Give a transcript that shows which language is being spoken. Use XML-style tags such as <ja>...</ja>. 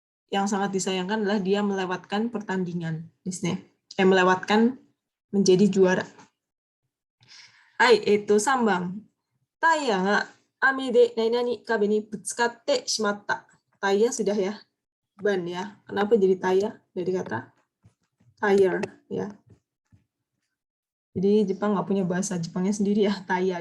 <id>Yang sangat disayangkan adalah dia melewatkan pertandingan, melewatkan menjadi juara.</id> <ja>Hai, 3番。タイヤが雨で壁にぶつかってしまった。</ja> <id>Taya sudah ya, ban ya. Kenapa jadi taya dari kata tire ya? Jadi Jepang nggak punya bahasa Jepangnya sendiri ya, taya.</id>